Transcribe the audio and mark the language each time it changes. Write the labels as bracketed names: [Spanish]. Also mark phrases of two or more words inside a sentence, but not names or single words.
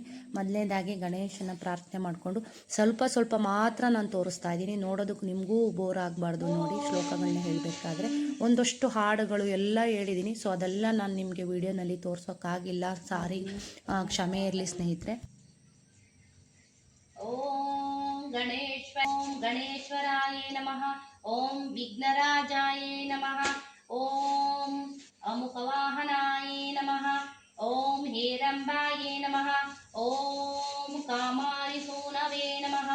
[Kannada] ಮೊದಲನೇದಾಗಿ ಗಣೇಶನ ಪ್ರಾರ್ಥನೆ ಮಾಡಿಕೊಂಡು ಸ್ವಲ್ಪ ಸ್ವಲ್ಪ ಮಾತ್ರ ನಾನು ತೋರಿಸ್ತಾ ಇದ್ದೀನಿ. ನೋಡೋದಕ್ಕೆ ನಿಮಗೂ ಬೋರ್ ಆಗಬಾರ್ದು. ನೋಡಿ, ಶ್ಲೋಕಗಳನ್ನ ಹೇಳಬೇಕಾದ್ರೆ ಒಂದಷ್ಟು ಹಾಡುಗಳು ಎಲ್ಲ ಹೇಳಿದ್ದೀನಿ. ಸೊ ಅದೆಲ್ಲ ನಾನು ನಿಮಗೆ ವಿಡಿಯೋನಲ್ಲಿ ತೋರ್ಸೋಕ್ಕಾಗಿಲ್ಲ, ಸಾರಿ, ಕ್ಷಮೆ ಇರಲಿ ಸ್ನೇಹಿತರೆ. [Sanskrit] ಓಂ ಗಣೇಶ್ವರಾಯ ನಮಃ. ಓಂ ವಿಘ್ನರಾಜಾಯ ನಮಃ. ಓಂ ಅಮುಖವಾಹನಾಯ ನಮಃ. ಓಂ ಹೇರಂಬಾಯ ನಮಃ. ಓಂ ಕಾಮಾರಿಸೂನವೇ ನಮಃ.